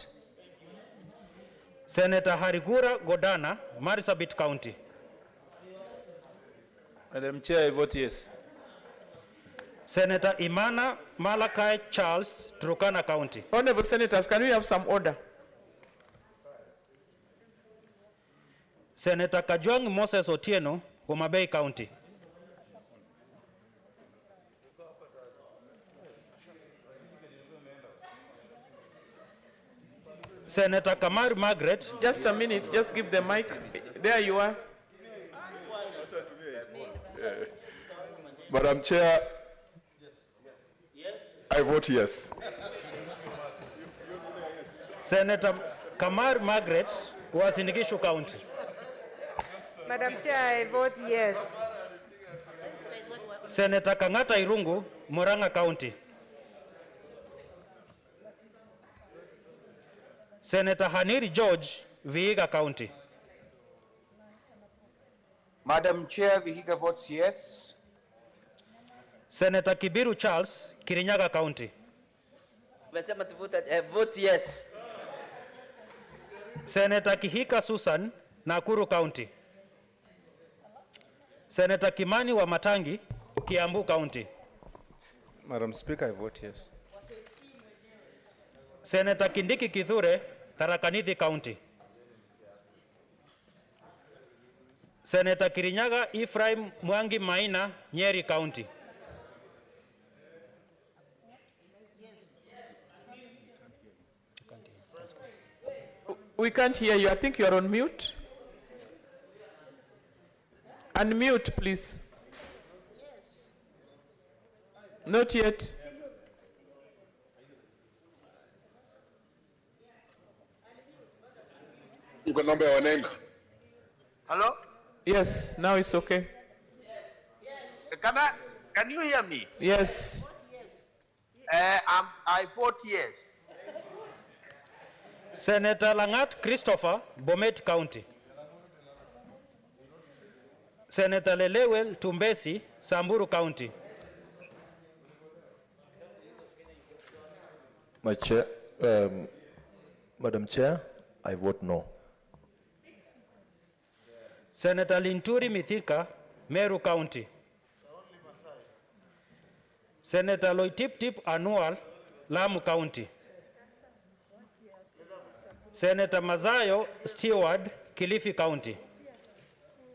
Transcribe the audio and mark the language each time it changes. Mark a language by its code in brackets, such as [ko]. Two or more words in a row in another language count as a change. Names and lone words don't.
[en] Senator Harigura Godana, Marsabit County. Madam Chair, I vote yes. Senator Imana Malakai Charles, Turkana County. Honorable Senators, can we have some order? Senator Kajwang Moses Otieno, Homa Bay County. Senator Kamar Margaret. Just a minute, just give the mic. There you are. Madam Chair, I vote yes. Senator Kamar Margaret was in Gishu County. Madam Chair, I vote yes. Senator Kangata Irungu, Murang'a County. Senator Haniri George, Vihiga County. Madam Chair, Vihiga votes yes. Senator Kibiru Charles, Kirinyaga County. Vote yes. Senator Kihika Susan, Nakuru County. Senator Kimani wa Matangi, Kiambu County. Madam Speaker, I vote yes. Senator Kindiki Kithure, Tharaka-Nithi County. Senator Kirinyaga Ephraim Mwangi Maina, Nyeri County. We can't hear you. I think you are on mute. Unmute, please. Not yet. [sw] Uko namba ya wanaenda. [en] Hello? Yes, now it's okay. Can you hear me? Yes. I vote yes. Senator Langat Christopher, Bomet County. Senator Lelewel Tumbesi, Samburu County. Madam Chair, I vote no. Senator Linturi Mithika, Meru County. Senator Loitip Anual, Lamu County. Senator Mazayo Stewart, Kilifi County.